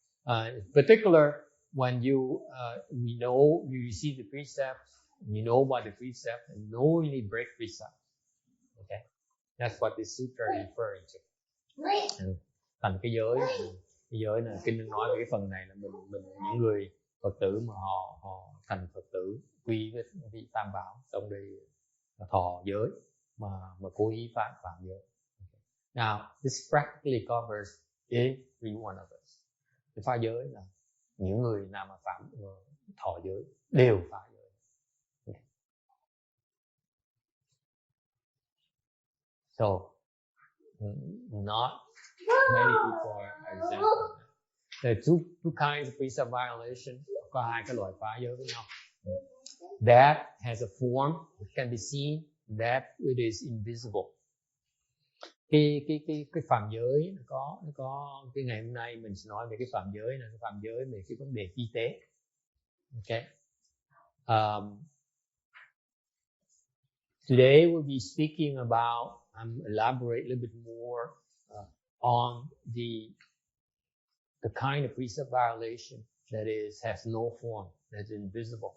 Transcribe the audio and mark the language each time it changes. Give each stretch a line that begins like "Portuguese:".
English: In particular, when you see the precepts, you know about the precepts, and knowingly break precepts. Okay, that's what this sutra is referring to.
Vietnamese: Thành cái giới là kinh nói về cái phần này là mình những người Phật tử mà họ thành Phật tử quy với vị Tam Bảo, trong đây thọ giới mà cố ý phạm giới.
English: Okay. Now, this practically covers every one of us.
Vietnamese: Cái phá giới là những người nào mà phạm thọ giới đều phá giới.
English: Okay. So, not many people are exempt. There are two kinds of precept violation.
Vietnamese: Có hai cái loại phá giới với nhau.
English: That has a form, it can be seen. That it is invisible.
Vietnamese: Cái phạm giới nó có cái ngày hôm nay mình sẽ nói về cái phạm giới này, cái phạm giới về cái vấn đề y tế.
English: Okay. Today we'll be speaking about, elaborate a little bit more on the kind of precept violation that has no form, that's invisible.